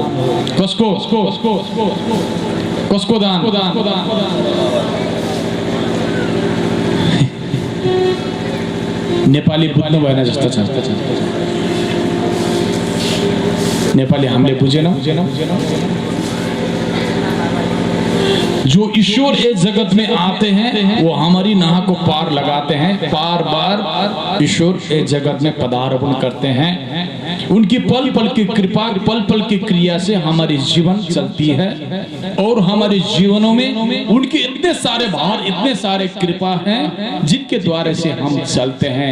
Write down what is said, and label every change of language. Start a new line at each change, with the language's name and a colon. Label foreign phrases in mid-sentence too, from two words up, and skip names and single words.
Nepali: कसको दान? नेपाली बुझ्नु भएन जस्तो छ। नेपाली हामीले बुझेनौं।
Hindi: जो ईश्वर इस जगत में आते हैं वो हमारी नाह को पार लगाते हैं, बार बार ईश्वर इस जगत में पदार्पण करते हैं। उनकी पल पल की कृपा, पल पल की क्रिया से हमारी जीवन चलती है और हमारे जीवनों में उनके इतने सारे भार, इतने सारे कृपा हैं जिनके द्वारा से हम चलते हैं।